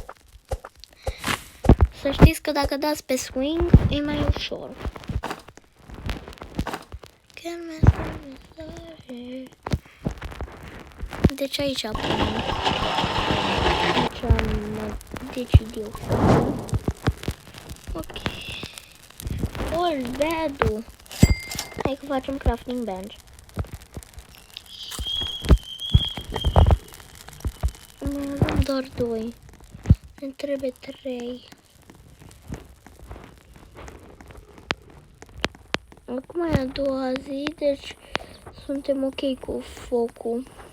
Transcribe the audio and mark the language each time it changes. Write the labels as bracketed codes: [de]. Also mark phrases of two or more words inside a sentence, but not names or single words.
[ro] Să știți că dacă dați pe swing e mai ușor. Deci aici punem. Aici am decid eu. Ok. All bad-ul. Hai că facem [en] crafting bench. [ro] Mai avem doar 2. Ne trebuie 3. Acum e a doua zi, deci suntem ok cu focul.